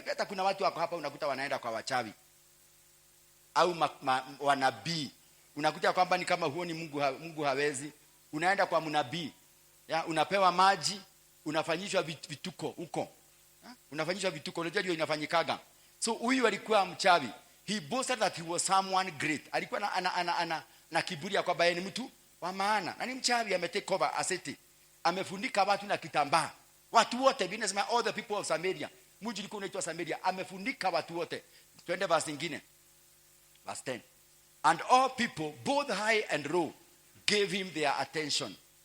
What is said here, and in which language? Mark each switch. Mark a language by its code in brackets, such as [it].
[sw] Hata kuna watu wako hapa unakuta wanaenda kwa wachawi au wanabii. Unakuta kwamba ni kama huoni Mungu hawezi. Unaenda kwa mnabii. Unapewa maji, unafanyishwa vituko huko. Unafanyishwa vituko, unajua hiyo inafanyikaga. So huyu alikuwa mchawi. [en] He boasted that he was someone great. [sw] Alikuwa na kiburi ya kwamba yeye ni mtu wa maana. Na ni mchawi, ametake [en] over a city. [sw] Amefundika watu na kitambaa. Watu wote, Biblia inasema [en] all the people of Samaria. [sw] Mji ulikuwa unaitwa Samaria, amefundika watu wote. Twende verse nyingine. Verse 10. [en] And all people, both high and low, gave him their attention.